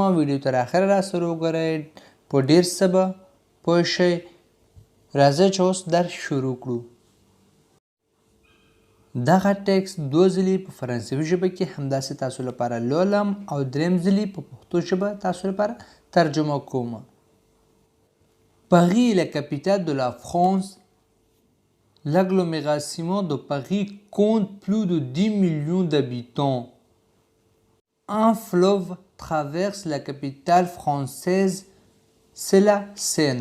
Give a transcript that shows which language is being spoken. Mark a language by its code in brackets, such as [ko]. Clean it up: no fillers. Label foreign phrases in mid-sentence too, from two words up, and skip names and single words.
[ps] ویډیو تر اخره راسره وګورئ، په ډېر څه به پوه شئ. راځئ چې اوس درس شروع کړو. دغه ټکسټ دوه ځلې په فرانسوي ژبه کې همداسې تاسو لپاره لولم او دریم ځلې په پښتو ژبه تاسو لپاره ترجمه کوم. [fr] Paris est la capitale de la France. L'agglomération de Paris compte plus de 10 millions d'habitants. Un fleuve traverse la capitale française, c'est la Seine.